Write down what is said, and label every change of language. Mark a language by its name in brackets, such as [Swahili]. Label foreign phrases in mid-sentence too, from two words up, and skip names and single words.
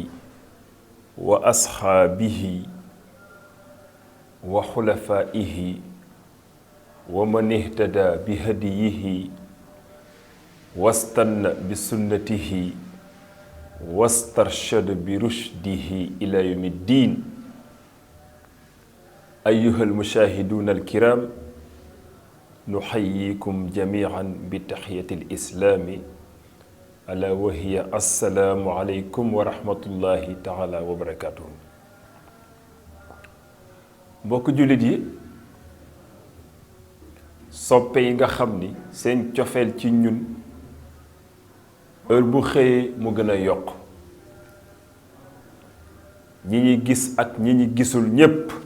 [Arabic] وأصحابه وخلفائه ومن اهتدى بهديه واستنى بسنته واسترشد برشده إلى يوم الدين. أيها المشاهدون الكرام، نحييكم جميعا بتحية الإسلام ألا وهي السلام عليكم ورحمة الله تعالى وبركاته. [Wolof] mbokk jullit yi, soppe yi nga xam ni seen cofeel ci ñun heure bu xëyee mu gën a yokk, ñi ñi gis ak ñi ñi gisul ñépp